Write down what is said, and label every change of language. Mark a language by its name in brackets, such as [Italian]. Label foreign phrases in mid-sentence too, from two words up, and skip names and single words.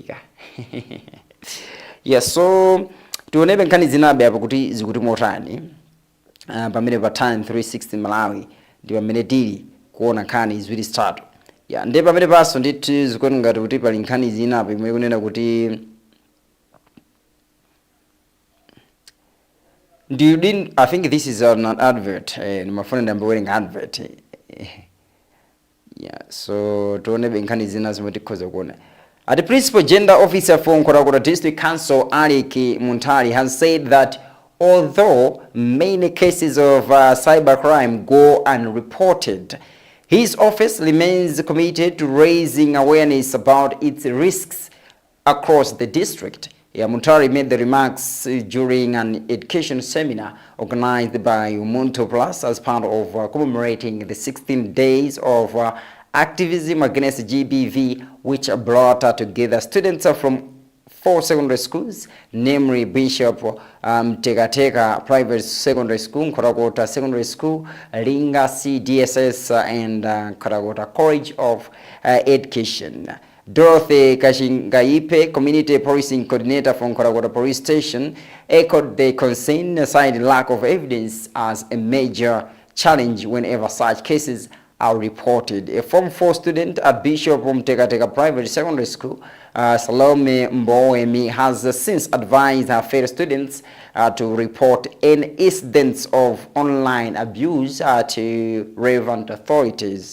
[Nyanja] Yes, so tionebe nkhani zinabe apo kuti zikuti motani pamene pa TAN 360 Malawi ndi pamene tili kuona nkhani ziwiri zitatu. Yeah, ndi pamene paso ndithu zikuti ngati kuti pali nkhani zinabe imwe kunena kuti [English] I think this is an advert. My phone number wearing advert. [Nyanja] Yeah, so tionebe nkhani zina zimwe tikhoza kuona. [English] The principal gender officer for Nkhotakota District Council, Aliki Muntari, has said that although many cases of cybercrime go unreported, his office remains committed to raising awareness about its risks across the district. Yeah, Muntari made the remarks during an education seminar organized by Umuntu Plus as part of commemorating the 16 days of activism against GBV, which brought together students from 4 secondary schools, namely Bishop Tegateka Private Secondary School, Nkhotakota Secondary School, Linga CDSS, and Nkhotakota College of Education. Dorothy Kashingaipe, Community Policing Coordinator from Nkhotakota Police Station, echoed the concern, citing lack of evidence as a major challenge whenever such cases are reported. A Form 4 student at Bishop Tegateka Private Secondary School, Salome Mboemi, has since advised her fellow students to report any incidents of online abuse to relevant authorities.